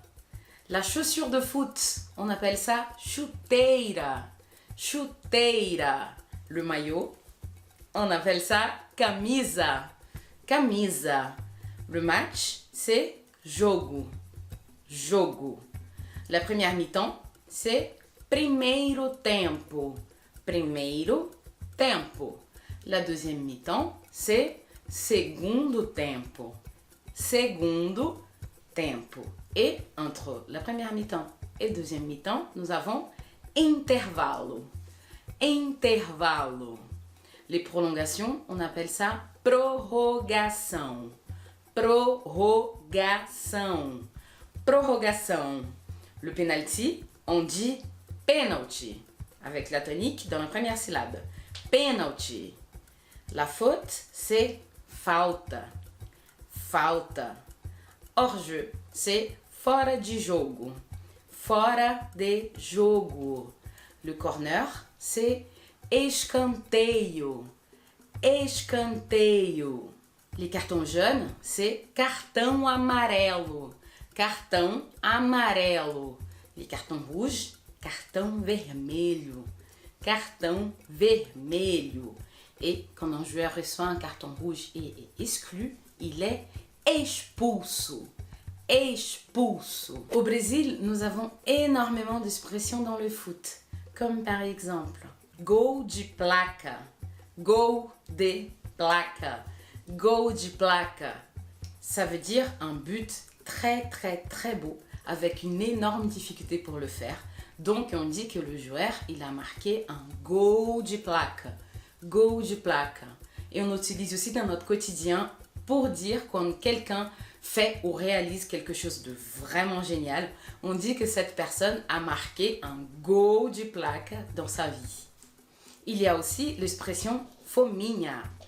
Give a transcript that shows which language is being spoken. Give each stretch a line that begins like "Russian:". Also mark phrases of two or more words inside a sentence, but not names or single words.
French: La chaussure de foot, on appelle ça
Portuguese: chuteira, chuteira.
French: Le maillot, on appelle ça
Portuguese: camisa, camisa.
French: Le match, c'est
Portuguese: jogo, jogo.
French: La première mi-temps, c'est
Portuguese: primeiro tempo, primeiro tempo.
French: La deuxième mi-temps, c'est
Portuguese: segundo tempo, segundo tempo.
French: Et entre la première mi-temps et deuxième mi-temps, nous avons
Portuguese: intervalo, intervalo.
French: Les prolongations, on appelle ça
Portuguese: prorrogação, prorrogação, prorrogação.
French: Le penalty, on dit penalty, avec la tonique dans la première syllabe. Penalty. La faute, c'est
Portuguese: falta, falta.
French: Hors-jeu, c'est
Portuguese: fora de jogo, fora de jogo.
French: Le corner, c'est
Portuguese: escanteio, escanteio.
French: Les cartons jaunes, c'est
Portuguese: cartão amarelo, cartão amarelo.
French: Les cartons rouges,
Portuguese: cartão vermelho, cartão vermelho.
French: Et quand un joueur reçoit un carton rouge et est exclu, il est
Portuguese: expulso, expulso.
French: Au Brésil, nous avons énormément d'expressions dans le foot, comme par exemple
Portuguese: gol de placa, gol de placa, gol de placa.
French: Ça veut dire un but très beau avec une énorme difficulté pour le faire. Donc on dit que le joueur, il a marqué un
Portuguese: gol de placa. Gol de placa.
French: Et on utilise aussi dans notre quotidien pour dire quand quelqu'un fait ou réalise quelque chose de vraiment génial, on dit que cette personne a marqué un
Portuguese: gol de placa
French: dans sa vie. Il y a aussi l'expression fominha.